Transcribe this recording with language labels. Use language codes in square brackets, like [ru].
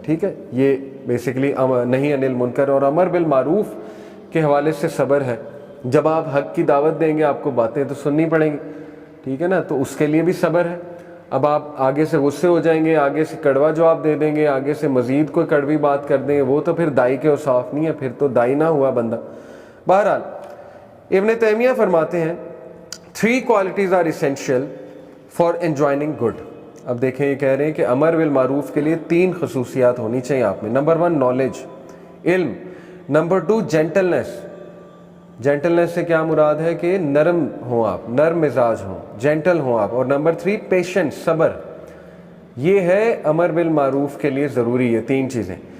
[ur] ٹھیک ہے, یہ بیسیکلی نہی عن المنکر اور امر بالمعروف کے حوالے سے صبر ہے. جب آپ حق کی دعوت دیں گے آپ کو باتیں تو سننی پڑیں گی, ٹھیک ہے نا, تو اس کے لیے بھی صبر ہے. اب آپ آگے سے غصے ہو جائیں گے, آگے سے کڑوا جواب دے دیں گے, آگے سے مزید کوئی کڑوی بات کر دیں گے, وہ تو پھر دائی کے اوصاف نہیں ہے, پھر تو دائی نہ ہوا بندہ. بہرحال ابن تیمیہ فرماتے ہیں [en] 3 qualities are essential for enjoining good. [ur] اب دیکھیں یہ کہہ رہے ہیں کہ امر بالمعروف کے لیے 3 خصوصیات ہونی چاہیے آپ میں. نمبر 1 نالج, علم. Number 2 gentleness. جینٹلنس سے کیا مراد ہے کہ نرم ہوں آپ, نرم مزاج ہوں, جینٹل ہوں آپ. اور نمبر 3 پیشنس, صبر. یہ ہے امر بالمعروف کے لیے ضروری ہے 3 چیزیں.